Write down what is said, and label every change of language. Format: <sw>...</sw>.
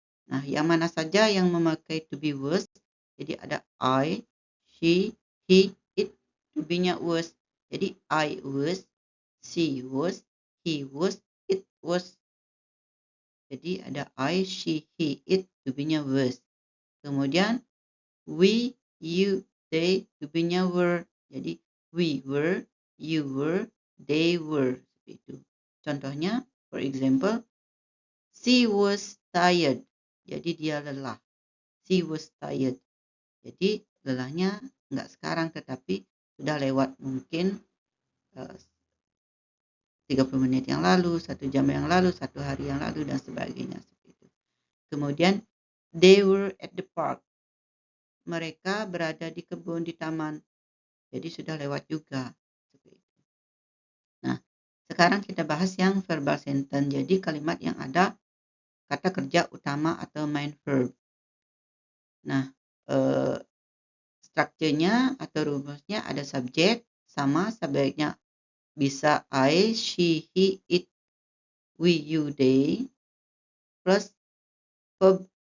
<id>Nah, yang mana saja yang memakai to be was. Jadi ada I, she, he, it, to be-nya was. Jadi I was, she was, he was, it was. Jadi ada I, she, he, it, to be-nya was. Kemudian we, you, they, to be-nya were. Jadi we were, you were, they were. Itu.</id> <en>Contohnya, for example, she was tired.</en> <id>Jadi dia lelah.</id> <en>She was tired.</en> <id>Jadi lelahnya enggak sekarang tetapi sudah lewat mungkin 30 menit yang lalu, 1 jam yang lalu, 1 hari yang lalu dan sebagainya seperti itu.</id> <en>Kemudian they were at the park.</en> <id>Mereka berada di kebun di taman. Jadi sudah lewat juga seperti itu. Nah, sekarang kita bahas yang verbal sentence. Jadi kalimat yang ada kata kerja utama atau main verb. Nah, strukturnya atau rumusnya ada subjek sama subjeknya bisa I, she, he, it, we, you, they plus verb.</id>